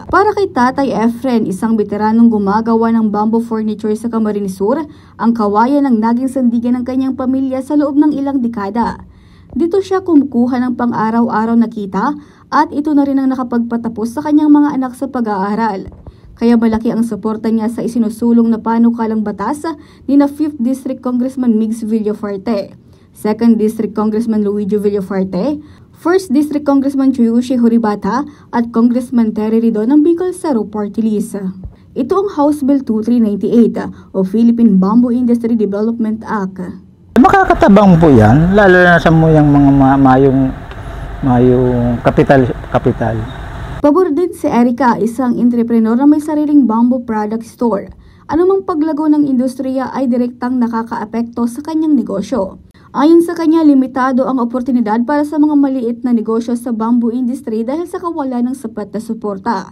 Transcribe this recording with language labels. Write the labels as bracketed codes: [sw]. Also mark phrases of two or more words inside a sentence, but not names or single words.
[tl] Para kay Tatay Efren, isang veteranong gumagawa ng [en] bamboo furniture [tl] sa Camarines Sur, ang kawayan ang naging sandigan ng kanyang pamilya sa loob ng ilang dekada. Dito siya kumukuha ng pang-araw-araw na kita at ito na rin ang nakapagpatapos sa kanyang mga anak sa pag-aaral. Kaya malaki ang suporta niya sa isinusulong na panukalang batas ni na 5th District Congressman Mix Villafuerte, 2nd District Congressman Luigi Villafuerte, 1st District Congressman Chuyushi Horibata at Congressman Terry Ridon ng Bicol Saro Party List. Ito ang House Bill 2398 o Philippine Bamboo Industry Development Act. [bik] Makakatabang po yan, lalo na sa mga mayong kapital. [tl] Pabor din si Erica, isang entrepreneur na may sariling [en] bamboo product store. [tl] Anumang paglago ng industriya ay direktang nakakaapekto sa kanyang negosyo. Ayon sa kanya, limitado ang oportunidad para sa mga maliit na negosyo sa [en] bamboo industry [tl] dahil sa kawalan ng sapat na suporta.